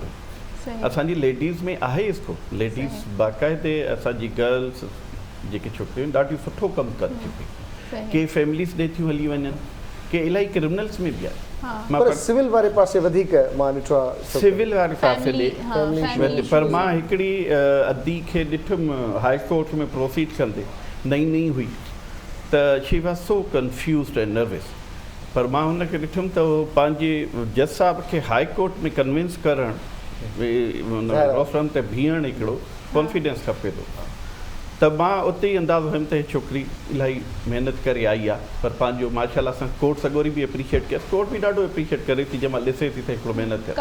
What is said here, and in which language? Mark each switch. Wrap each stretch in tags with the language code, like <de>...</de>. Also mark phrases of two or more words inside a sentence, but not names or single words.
<sd>असांजी लेडीज़ में आहे इसको, लेडीज़ बाक़ाइदे असांजी गर्ल्स जेके छोकिरियूं ॾाढियूं सुठो कमु कनि थियूं पई। के फैमिलीज़ ॾे थियूं हली वञनि, के इलाही क्रिमिनल्स में बि आहे। पर सिविल वारे पासे वधीक मां ॾिठो आहे, सिविल वारे पासे ॾे। पर मां हिकिड़ी अदी खे ॾिठुमि</sd> <en>High Court</en> <sd>में प्रोसीड कंदे, नई हुई त</sd> <en>she was so confused and nervous.</en> <sd>पर मां हुनखे ॾिठुमि त उहो पंहिंजे जज साहिब खे</sd> <en>High Court</en> <sd>में कन्विंस करणु,</sd> <en>law firm</en> <sd>ते बीहणु हिकिड़ो कॉन्फिडेंस खपे थो। त मां उते ई अंदाज़ो हुयुमि त हीअ छोकिरी इलाही महिनत करे आई आहे, पर पंहिंजो माशाल्लाह सां कोर्ट सगोरी बि एप्रिशिएट कयसि, कोर्ट बि ॾाढो एप्रिशिएट करे थी जंहिं महिल ॾिसे थी त हिकिड़ो महिनत करे</sd>